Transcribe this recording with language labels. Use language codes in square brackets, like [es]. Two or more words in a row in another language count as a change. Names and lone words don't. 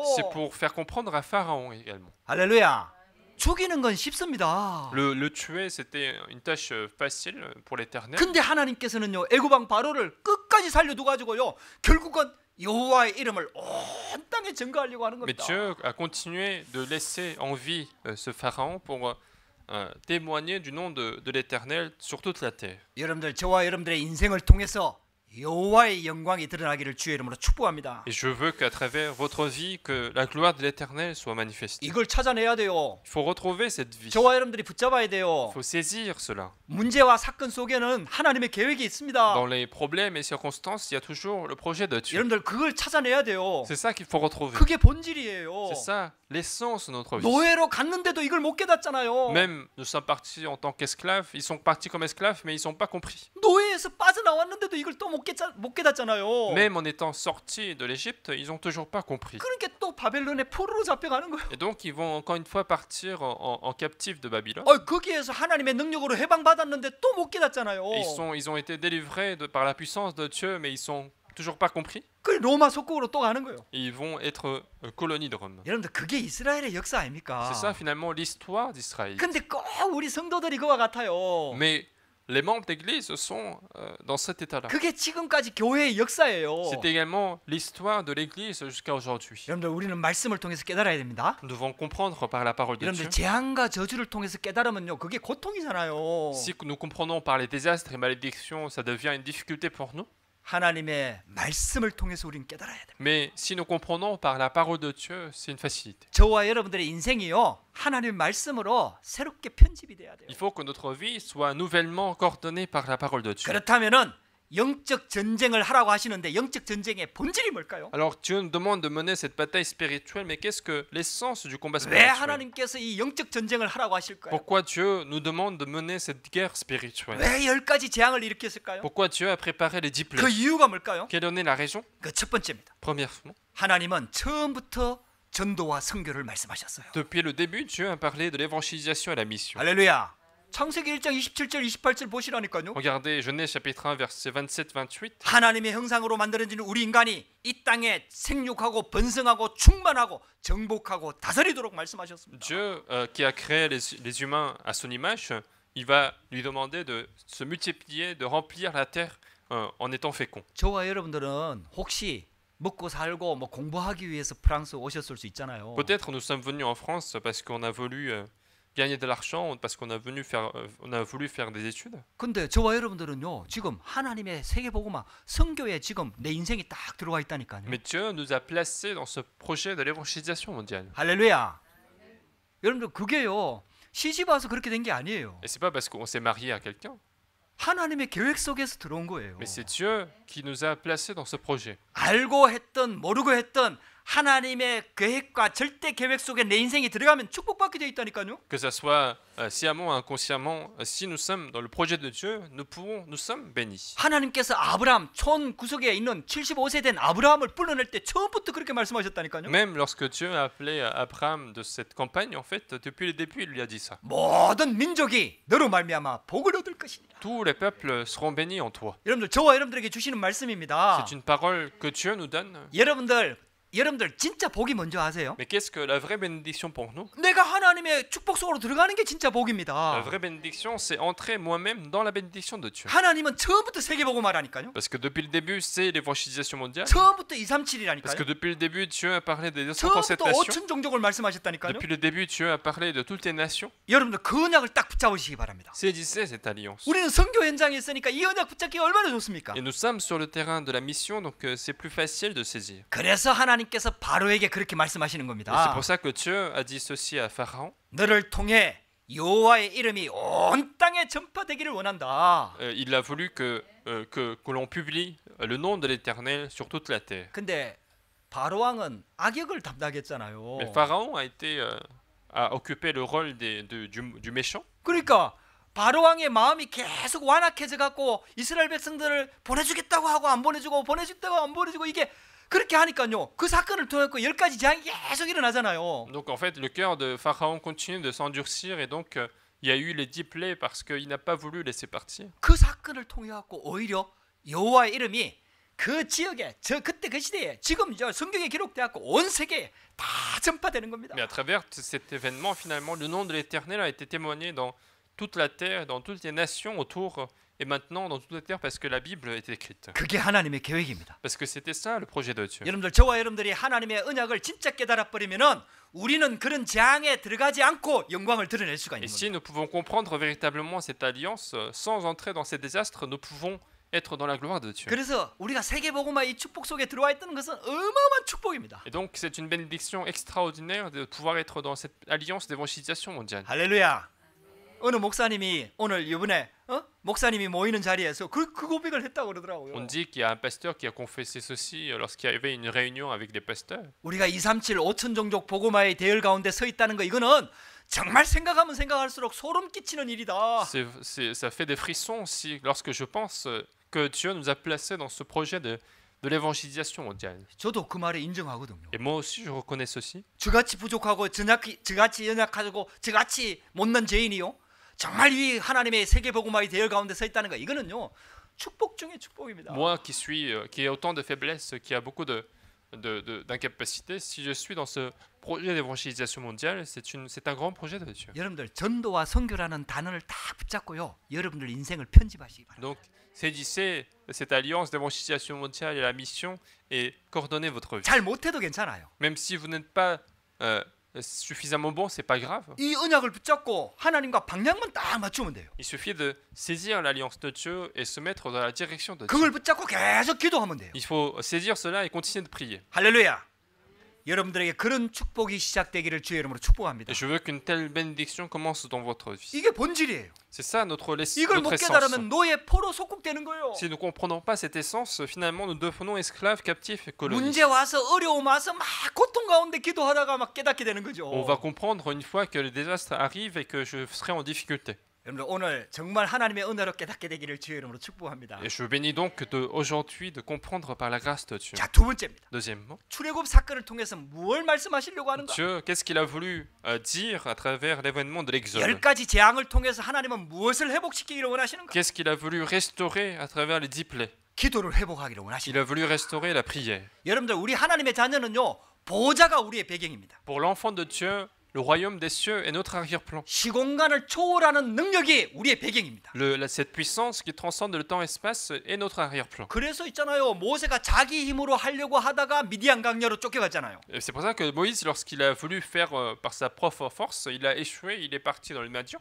[fr] c'est pour faire comprendre à Pharaon également. [ko] 할렐루야. 죽이는 건 쉽습니다. [fr] Le tuer, c'était une tâche facile pour l'Éternel. [ko] 근데 하나님께서는요 애굽 왕 바로를 끝까지 살려두 가지고요 결국은 여호와의 이름을 온 땅에 증거하려고 하는 [fr] Mais [ko] 겁니다. [fr] Dieu a continué de laisser en vie ce Pharaon pour témoigner du nom de l'Éternel sur toute la terre. [ko] 여러분들 저와 여러분들의 인생을 통해서 여호와의 영광이 드러나기를 주의 이름으로 축복합니다. [fr] Et je veux qu'à travers votre vie, que la gloire de l'Éternel soit manifestée. [ko] 이걸 찾아내야 돼요. [fr] Il faut retrouver cette vie. [ko] 저와 여러분들이 붙잡아야 [fr] Il [ko] 돼요. [fr] faut saisir cela. [ko] 문제와 사건 속에는 하나님의 계획이 있습니다. [fr] Dans les problèmes et circonstances, il y a toujours le projet de Dieu. [ko] 여러분들 그걸 찾아내야 돼요. [fr] C'est ça qu'il faut retrouver. [ko] 그게 본질이에요. [fr] C'est ça l'essence de notre vie. [ko] 노예로 갔는데도 이걸 못 깨닫잖아요. [fr] Même nous sommes partis en tant qu'esclaves, ils sont partis comme esclaves, mais ils n'ont pas compris. [ko] 노예에서 빠져나왔는데도 이걸 또 못 깨닫잖아요. [fr] Même en étant sortis de l'Égypte, ils n'ont toujours pas compris. [ko] 그러니까 또 바벨론의 포로로 잡혀가는 거예요. [fr] Et donc ils vont encore une fois partir en captifs de Babylone. [ko] 거기에서 하나님의 능력으로 해방받았는데 또 못 깨닫잖아요. [fr] Et ils ont été délivrés par la puissance de Dieu, mais ils sont toujours pas compris. [ko] 그 로마 속국으로 또 가는 거예요. [fr] Et ils vont être colonie de Rome. [ko] 여러분들 그게 이스라엘의 역사 아닙니까? [fr] C'est ça finalement l'histoire d'Israël. [ko] 근데 꼭 우리 성도들이 그와 같아요. [fr] Mais les membres d'église sont dans cet état-là. [ko] 그게 지금까지 교회의 역사예요. [fr] C'est également l'histoire de l'église jusqu'à aujourd'hui. [ko] 여러분들 우리는 말씀을 통해서 깨달아야 됩니다. [fr] Nous devons comprendre par la parole de Dieu. [ko] 여러분들 재앙과 저주를 통해서 깨달으면요 그게 고통이잖아요. [fr] Si nous comprenons par les désastres et malédictions, ça devient une difficulté pour nous. [ko] 하나님의 말씀을 통해서 우리는 깨달아야 됩니다. [fr] Mais si nous comprenons par la parole de Dieu, c'est une facilité. [ko] 저와 여러분들의 인생이요 하나님의 말씀으로 새롭게 편집이 돼야 돼요. [fr] Il faut que notre vie soit nouvellement coordonnée par la parole de Dieu. [ko] 그렇다면은 영적 전쟁을 하라고 하시는데 영적 전쟁의 본질이 뭘까요? [fr] Alors Dieu nous demande de mener cette bataille spirituelle, mais qu'est-ce que l'essence du combat [ko] 왜 [fr] spirituel? [ko] 하나님께서 이 영적 전쟁을 하라고 하실까요? [fr] Pourquoi Dieu nous demande de mener cette guerre spirituelle? [ko] 왜 10가지 재앙을 일으켰을까요? [fr] Pourquoi Dieu a préparé les 10 [ko] 그 [fr] plaies? [ko] 이유가 뭘까요? [fr] Quelle en est la raison? [ko] 그 첫 번째입니다. [fr] Premièrement, [ko] 하나님은 처음부터 전도와 선교를 말씀하셨어요. [fr] depuis le début, Dieu a parlé de l'évangélisation et la mission. [ko] 할렐루야. 창세기 1장 27절 28절 보시라니까요. [fr] Regardez Genèse chapitre 1 verset 27-28. [ko] 하나님의 형상으로 만들어진 우리 인간이 이 땅에 생육하고 번성하고 충만하고 정복하고 다스리도록 말씀하셨습니다. [fr] Dieu qui a créé les humains à son image, il va lui demander de se multiplier, de remplir la terre en étant fécond. [ko] 저와 여러분들은 혹시 먹고 살고 뭐 공부하기 위해서 프랑스 오셨을 수 있잖아요. [fr] Peut-être nous sommes venus en France parce qu'on a voulu gagner de l'argent, parce qu'on a voulu faire des études. [ko] 근데 저와 여러분들은요 지금 하나님의 세계복음화 선교에 지금 내 인생이 딱 들어와 있다니까요. [fr] Mais Dieu nous a placés dans ce projet de l'évangélisation mondiale. [ko] 할렐루야. 여러분들 그게요 시집 와서 그렇게 된 게 아니에요. [fr] Et c'est pas parce qu'on s'est marié à quelqu'un, [ko] 하나님의 계획 속에서 들어온 거예요. [fr] mais c'est Dieu qui nous a placés dans ce projet. [ko] 알고 했던 모르고 했던 하나님의 계획과 절대 계획 속에 내 인생이 들어가면 축복받게 되어 있다니까요. [fr] Que ça soit sciemment ou inconsciemment, si nous sommes dans le projet de Dieu, nous sommes bénis. [ko] 하나님께서 아브라함 촌 구석에 있는 75세 된 아브라함을 불러낼 때 처음부터 그렇게 말씀하셨다니까요. [fr] Même lorsque Dieu a appelé Abraham de cette campagne, en fait, depuis le début, il lui a dit ça. [ko] 모든 민족이 너로 말미암아 복을 얻을 것이니라. [fr] Tous les peuples seront bénis en toi. [ko] 여러분들 저와 여러분들에게 주시는 말씀입니다. [fr] C'est une parole que Dieu nous donne. [ko] 여러분들 진짜 복이 뭔지 아세요? [fr] Mais qu'est-ce que la vraie bénédiction pour nous? [ko] 내가 하나님의 축복 속으로 들어가는 게 진짜 [fr] La [ko] 복입니다. [fr] vraie bénédiction, c'est entrer moi-même dans la bénédiction de Dieu. [ko] 하나님은 처음부터 세계복음 말하니까요. [fr] Parce que depuis le début, c'est l'évangélisation mondiale. [ko] 처음부터 [fr] Parce [ko] 237이라니까요. [fr] que depuis le début, Dieu a parlé des 237 [ko] 처음부터 [fr] nations. [ko] 5천 종족을 말씀하셨다니까요. [fr] Depuis le début, Dieu a parlé de toutes les nations. [ko] 여러분들 그 언약을 딱 붙잡으시기 바랍니다. [fr] Saisissez cette alliance. [ko] 우리는 선교 현장에 있으니까 이 언약 붙잡기가 얼마나 좋습니까? [fr] Et nous sommes sur le terrain de la mission, donc c'est plus facile de saisir. [ko] 그래서 하나님께서 바로에게 그렇게 말씀하시는 [fr] Et c'est [ko] 겁니다. [fr] pour ça que Dieu a dit ceci à Pharaon. [ko] 너를 통해 여호와의 이름이 온 땅에 전파되기를 원한다. [fr] Il a voulu que l'on publie le nom de l'Éternel sur toute la terre. [ko] 근데 바로 왕은 악역을 담당했잖아요. [fr] Mais Pharaon a occupé le rôle du méchant. [ko] 그러니까 바로 왕의 마음이 계속 완악해져 갖고 이스라엘 백성들을 보내주겠다고 하고 안 보내주고 보내주겠다고 안 보내주고 이게 그렇게 하니까요. 그 사건을 통해 10가지 재앙이 계속 일어나잖아요. [fr] Donc en fait, le cœur de Pharaon continue de s'endurcir et donc il y a eu les 10 plaies parce qu'il n'a pas voulu laisser partir. [ko] 그 사건을 통해 갖고 오히려 여호와의 이름이 그 지역에 그때 그 시대에 지금 성경에 기록돼 갖고 온 세계에 다 전파되는 겁니다. [fr] Mais à travers cet événement, finalement, le nom de l'Éternel a été témoigné dans toute la terre, dans toutes les nations autour, et maintenant dans toute la terre parce que la Bible est écrite. [ko] 그게 하나님의 계획입니다. [fr] Parce que c'était ça le projet de Dieu. [ko] 여러분들 저와 여러분들이 하나님의 언약을 진짜 깨달아 버리면은 우리는 그런 재앙에 들어가지 않고 영광을 드러낼 수가 [fr] Et [ko] 있는 [fr] si [ko] 겁니다. [fr] nous pouvons comprendre véritablement cette alliance, sans entrer dans ces désastres, nous pouvons être dans la gloire de Dieu. [ko] 그래서 우리가 세계복음화 이 축복 속에 들어와 있다는 것은 어마어마한 축복입니다. [fr] Et donc c'est une bénédiction extraordinaire de pouvoir être dans cette alliance d'évangélisation mondiale. [ko] 할렐루야. 어느 목사님이 오늘 이번에 목사님이 모이는 자리에서 그 고백을 했다고 그러더라고요. [fr] On dit qu'il y a un pasteur qui a confessé ceci lorsqu'il y avait une réunion avec des pasteurs. [ko] 우리가 237 5천 종족 복음화의 대열 가운데 서 있다는 거 이거는 정말 생각하면 생각할수록 소름 끼치는 일이다. [fr] Ça fait des frissons aussi lorsque je pense que Dieu nous a placés dans ce projet de l'évangélisation mondiale. [ko] 저도 그 말에 인정하거든요. [fr] Et moi aussi je reconnais ceci. [ko] 저같이 부족하고 저같이 연약하고 저같이 못난 죄인이요. 정말 이 하나님의 세계 복음화의 대열 가운데 서 있다는 거 이거는요. 축복 중에 축복입니다. [fr] Moi qui ai autant de faiblesses, qui a beaucoup d'incapacités, si je suis dans ce projet d'évangélisation mondiale, c'est un grand projet de Dieu. [ko] 여러분들 전도와 선교라는 단어를 다 붙잡고요. 여러분들 인생을 편집하시기 바랍니다. [fr] Donc saisissez cette alliance d'évangélisation mondiale et la mission et coordonnez votre vie. [ko] 잘 못해도 괜찮아요. [fr] Même si vous n'êtes pas suffisamment bon, c'est pas grave. [ko] 이 언약을 붙잡고 하나님과 방향만 딱 맞추면 돼요. [fr] Il suffit de saisir l'alliance de Dieu et se mettre dans la direction de Dieu. [ko] 그걸 붙잡고 계속 기도하면 돼요. [fr] Il faut saisir cela et continuer de prier. [ko] 할렐루야. 여러분들에게 그런 축복이 시작되기를 주의 이름으로 축복합니다. [fr] Et je veux qu'une telle bénédiction commence dans votre vie. [ko] 이게 본질이에요. [fr] C'est ça notre [ko] 이걸 못 [fr] essence. [ko] 깨달으면 노예 포로 속국되는 거예요. [fr] Si nous ne comprenons pas cette essence, finalement nous devenons esclaves, captifs et colonisés. [ko] 문제 와서 어려움 와서 막 고통 가운데 기도하다가 막 깨닫게 되는 거죠. [fr] On va comprendre une fois que le désastre arrive et que je serai en difficulté. [ko] 여러분들 오늘 정말 하나님의 은혜로 깨닫게 되기를 주의 이름으로 축복합니다. [fr] Et je bénis donc aujourd'hui de comprendre par la grâce de Dieu. [ko] 자, 두 번째입니다. [fr] Deuxièmement, [ko] 출애굽 사건을 통해서 뭘 말씀하시려고 하는가? [fr] Dieu, qu'est-ce qu'il a voulu dire à travers l'événement de l'Exode? [ko] 10가지 재앙을 통해서 하나님은 무엇을 회복시키기를 원하시는가? [fr] Qu'est-ce qu'il a voulu restaurer à travers les 10 plaies? [ko] 기도를 회복하기를 [fr] Il [ko] 원하시는. [fr] a voulu restaurer la prière. [ko] 여러분들 우리 하나님의 자녀는요. 보호자가 우리의 배경입니다. [fr] Pour l'enfant de Dieu, le royaume des cieux est notre arrière-plan. [ko] 시공간을 초월하는 능력이 우리의 배경입니다. [fr] Cette puissance qui transcende le temps et l'espace est notre arrière-plan. [ko] 그래서 있잖아요. 모세가 자기 힘으로 하려고 하다가 미디안 강야로 쫓겨갔잖아요. [fr] Et c'est pour ça que Moïse, lorsqu'il a voulu faire par sa propre force, il a échoué, il est parti dans le Madian.